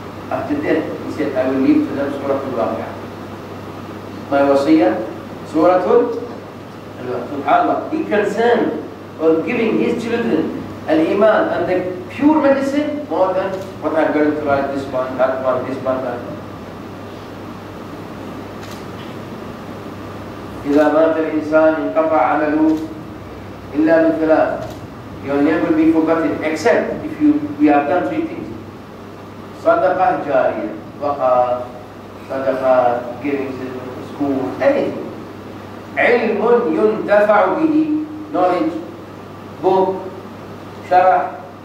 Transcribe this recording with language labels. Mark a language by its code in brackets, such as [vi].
[en] After death, he said, I will leave to them Surah Al-Waqi'ah. My wasiyah, Surah Al-Waqi'ah. SubhanAllah, he concerned on giving his children al-Iman and the pure medicine more than what I'm going to write, this one, that one, this one, that one. [ar] إذا مات الإنسان انقطع عمله إلا من ثلاث. [en] Your name will be forgotten except if we have done three things. Sadaqah jariyah, waqaf, sadaqah, giving to school, anything. [ar] Ilmun yuntafa'u bihi, [en] knowledge, book, sharah.